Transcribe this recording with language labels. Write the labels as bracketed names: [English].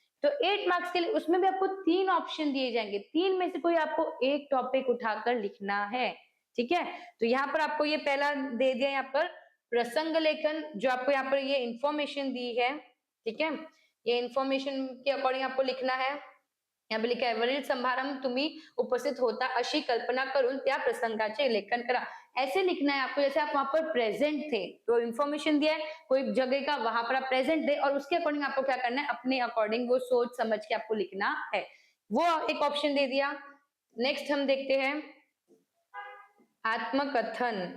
[Hindi] तो 8 मार्क्स के लिए उसमें भी आपको 3 ऑप्शन दिए जाएंगे, 3 में से कोई आपको एक टॉपिक उठाकर लिखना है, ठीक है। तो यहाँ पर आपको ये पहला दे दिया, यहाँ पर प्रसंग लेखन, जो आपको यहाँ पर ये इंफॉर्मेशन दी है, ठीक है। ये इंफॉर्मेशन के अकॉर्डिंग आपको लिखना है। [Marathi] यहाँ पे लिखा है, वरील समारंभ तुम्ही उपस्थित होता अशी कल्पना करून त्या प्रसंगाचे लेखन करा। [Hindi] ऐसे लिखना है आपको जैसे आप वहां पर प्रेजेंट थे, तो इंफॉर्मेशन दिया है कोई जगह का, वहां पर आप प्रेजेंट थे और उसके अकॉर्डिंग आपको क्या करना है, अपने अकॉर्डिंग वो सोच समझ के आपको लिखना है। वो एक ऑप्शन दे दिया। नेक्स्ट हम देखते हैं आत्मकथन।